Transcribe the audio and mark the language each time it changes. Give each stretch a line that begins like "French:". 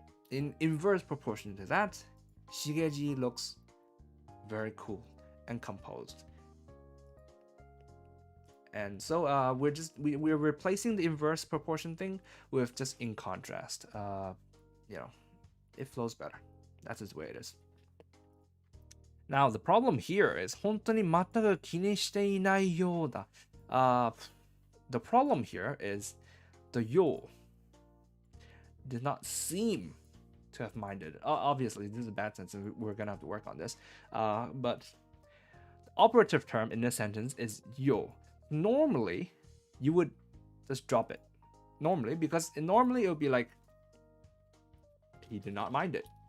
English: In inverse proportion to that, Shigeji looks very cool and composed. And so we're replacing the inverse proportion thing with just in contrast. It flows better. That's just the way it is. Now the problem here is
Japanese: 本当に全く気にしていないようだ.
English: The problem here is the yo did not seem to have minded. Obviously, this is a bad sentence. We're gonna have to work on this. But the operative term in this sentence is yo. Normally, you would just drop it. Normally, because normally it would be like, he did not mind it.